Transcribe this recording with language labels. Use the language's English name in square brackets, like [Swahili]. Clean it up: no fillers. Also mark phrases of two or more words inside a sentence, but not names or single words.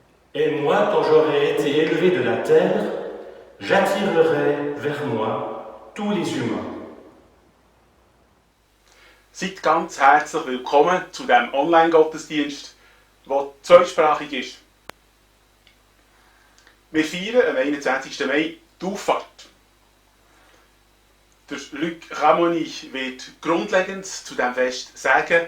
[French] Et moi, quand j'aurai été élevé de la terre, j'attirerai vers moi tous les humains. [German] Seid ganz herzlich willkommen zu diesem Online-Gottesdienst, der zweisprachig ist. Wir feiern am 21. Mai die Auffahrt. Der Luc Ramoni wird Grundlegendes zu diesem Fest sagen.